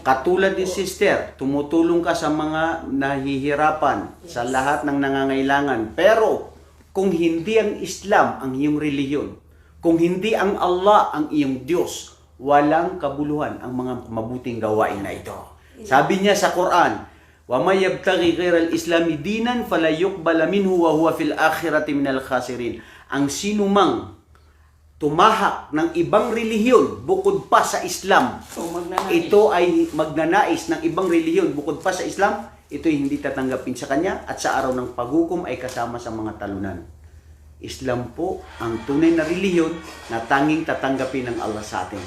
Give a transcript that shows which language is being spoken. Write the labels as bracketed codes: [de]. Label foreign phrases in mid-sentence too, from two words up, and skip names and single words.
[tl] Katulad ni sister, tumutulong ka sa mga nahihirapan, sa lahat ng nangangailangan. Pero, kung hindi ang Islam ang iyong reliyon, kung hindi ang Allah ang iyong Diyos, walang kabuluhan ang mga mabuting gawain na ito. Sabi niya sa Quran, [ar] وَمَا يَبْتَغِي غَيْرَ الْإِسْلَامِ دِينًا فَلَا يُقْبَلَ مِنْهُ وَهُوَ فِي الْآخِرَةِ مِنَ الْخَاسِرِينَ. [tl] Ang sinumang tumahak ng ibang relihiyon bukod pa sa Islam, ito ay magnanais ng ibang relihiyon bukod pa sa Islam, ito ay hindi tatanggapin sa kanya at sa araw ng paghukom ay kasama sa mga talunan. Islam po ang tunay na relihiyon na tanging tatanggapin ng Allah sa atin.